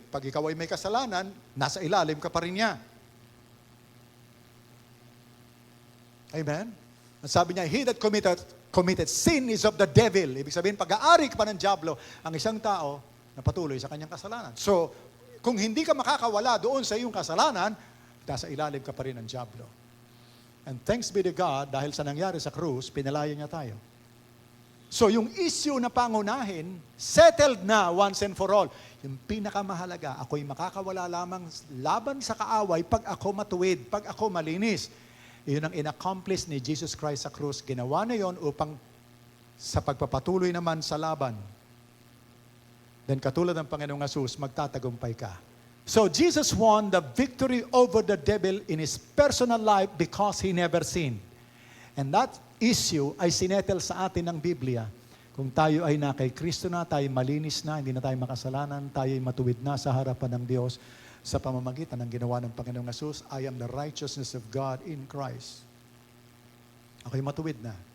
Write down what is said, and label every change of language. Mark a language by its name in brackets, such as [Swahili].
[Filipino] Pag ikaw ay may kasalanan, nasa ilalim ka pa rin niya. Amen? Ang sabi niya, [English] he that committed sin is of the devil. [Filipino] Ibig sabihin, pag-aari ka pa ng dyablo, ang isang tao na patuloy sa kanyang kasalanan. So, kung hindi ka makakawala doon sa iyong kasalanan, nasa ilalim ka pa rin ng dyablo. [English] And thanks be to God, [Filipino] dahil sa nangyari sa krus, pinalaya niya tayo. So, yung issue na pangunahin, settled na [English] once and for all. [Filipino] Yung pinakamahalaga, ako'y makakawala lamang laban sa kaaway pag ako matuwid, pag ako malinis. Iyon ang inaccomplish ni Jesus Christ sa krus. Ginawa na yon upang sa pagpapatuloy naman sa laban. Then katulad ng Panginoong Jesus, magtatagumpay ka. [English] So Jesus won the victory over the devil in His personal life because He never sinned. And that issue [Filipino] ay sinetel sa atin ng Biblia. Kung tayo ay na kay Kristo na, tayo malinis na, hindi na tayo makasalanan, tayo ay matuwid na sa harapan ng Diyos. Sa pamamagitan ng ginawa ng Panginoong Jesus, [English] I am the righteousness of God in Christ. [Filipino] Ako'y matuwid na.